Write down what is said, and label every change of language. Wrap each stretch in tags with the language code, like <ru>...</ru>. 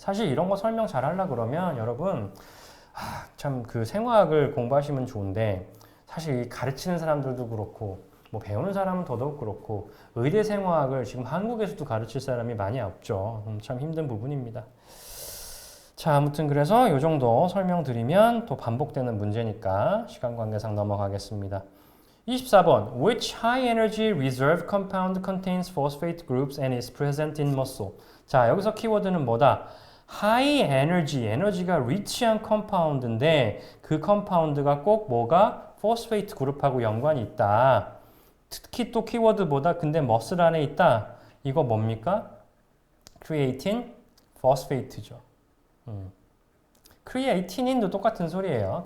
<ko>사실 이런 거 설명 잘 하려고 그러면 여러분 참 그 생화학을 공부하시면 좋은데 사실 가르치는 사람들도 그렇고 뭐 배우는 사람은 더더욱 그렇고 의대 생화학을 지금 한국에서도 가르칠 사람이 많이 없죠. 참 힘든 부분입니다. 자, 아무튼 그래서 이 정도 설명드리면 또 반복되는 문제니까 시간 관계상 넘어가겠습니다.</ko> <en>24번 Which high energy reserve compound contains phosphate groups and is present in muscle?</en> <ko>자, 여기서 키워드는 뭐다? high energy, 에너지가 리치한 컴파운드인데 그 컴파운드가 꼭 뭐가 포스페이트 그룹하고 연관이 있다. 특히 또 키워드보다 근데 머슬 안에 있다. 이거 뭡니까? 크리에이틴, 포스페이트죠. 크리에이티닌도 똑같은 소리예요.</ko>